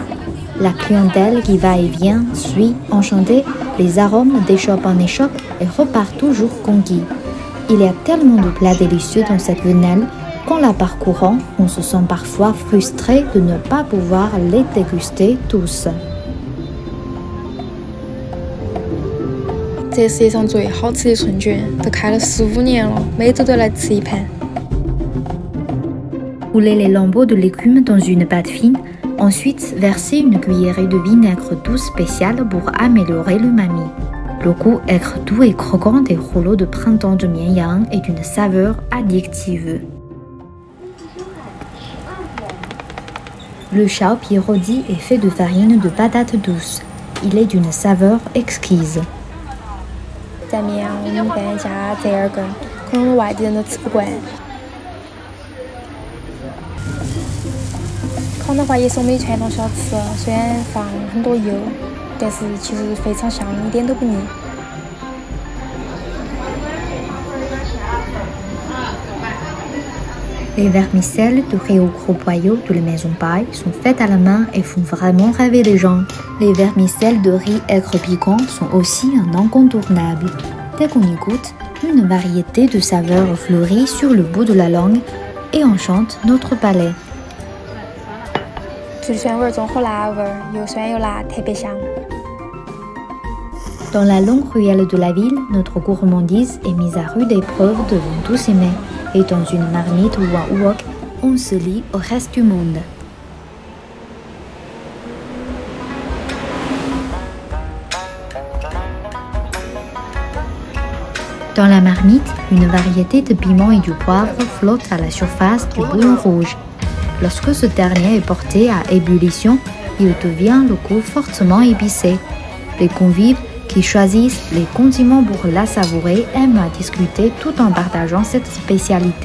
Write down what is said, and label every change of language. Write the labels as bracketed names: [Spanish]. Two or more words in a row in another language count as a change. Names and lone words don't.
[French] La clientèle qui va et vient suit, enchantée, les arômes d'échoppe en échoppe et repart toujours conquis. Il y a tellement de plats délicieux dans cette venelle qu'en la parcourant, on se sent parfois frustré de ne pas pouvoir les déguster tous. [Chinese] 这世界上最好吃的春卷，都开了15年了，每周都来吃一盘。 [French] Rouler les lambeaux de légumes dans une pâte fine, ensuite verser une cuillerée de vinaigre doux spécial pour améliorer l'umami. Le goût aigre doux et croquant des rouleaux de printemps de Mianyang est d'une saveur addictive. Le xiaopi rôti est fait de farine de patates douces. Il est d'une saveur exquise. [Chinese] 在绵阳，我们店加折耳根，可能外地人都吃不惯。烤的话也是我们的传统小吃，虽然放很多油，但是其实非常香，一点都不腻。 [French] Les vermicelles de riz au gros boyau de la maison paille sont faites à la main et font vraiment rêver les gens. Les vermicelles de riz aigre piquant sont aussi un incontournable. Dès qu'on y goûte, une variété de saveurs fleurit sur le bout de la langue et enchantent notre palais. [Chinese] 醋酸味综合辣味，又酸又辣，特别香。 [French] Dans la longue ruelle de la ville, notre gourmandise est mise à rude épreuve devant tous ces mets. Et dans une marmite ou un wok, on se lie au reste du monde. Dans la marmite, une variété de piments et du poivre flotte à la surface du bouillon rouge. Lorsque ce dernier est porté à ébullition, il devient le goût fortement épicé. Les convives qui choisissent les condiments pour la savourer aiment à discuter tout en partageant cette spécialité.